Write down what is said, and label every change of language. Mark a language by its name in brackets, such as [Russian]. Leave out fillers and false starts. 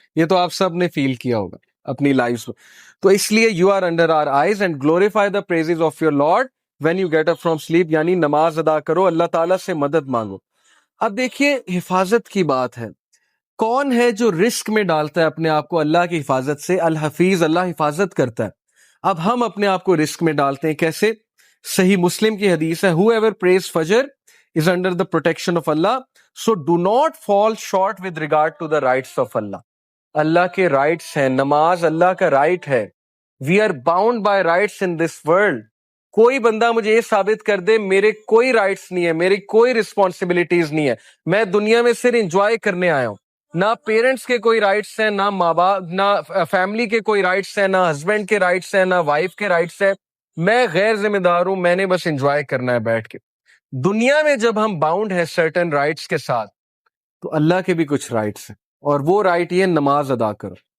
[Urdu] یہ تو آپ سب نے فیل کیا ہوگا اپنی لائف میں. تو اس لیے [English] You are under our eyes and glorify the praises of your lord when you get up from sleep. [Urdu] یعنی نماز ادا کرو, اللہ تعالیٰ سے مدد مانگو. اب دیکھیے حفاظت کی بات ہے, کون ہے جو رسک میں ڈالتا ہے اپنے آپ کو اللہ کی حفاظت سے؟ الحفیظ, اللہ حفاظت کرتا ہے. اب ہم اپنے آپ کو رسک میں ڈالتے ہیں کیسے؟ صحیح مسلم کی حدیث ہے, [English] whoever prays Fajr is under the protection of Allah, so do not fall short with regard to the rights of Allah. [Urdu] اللہ کے رائٹس ہیں, نماز اللہ کا رائٹ ہے. [English] We are bound by rights in this world. [Urdu] کوئی بندہ مجھے یہ ثابت کر دے میرے کوئی رائٹس نہیں ہے, میری کوئی رسپانسبلٹیز نہیں ہے, میں دنیا میں صرف انجوائے کرنے آیا ہوں. نہ پیرنٹس کے کوئی رائٹس ہیں, نہ ماں باپ, نہ فیملی کے کوئی رائٹس ہیں, نہ ہسبینڈ کے رائٹس ہیں, نہ وائف کے رائٹس ہیں. میں غیر ذمہ دار ہوں, میں نے بس انجوائے کرنا ہے بیٹھ کے. دنیا میں جب ہم باؤنڈ ہیں سرٹن رائٹس کے ساتھ, تو اللہ کے بھی کچھ رائٹس ہیں, اور وہ رائٹ یہ نماز ادا کرو.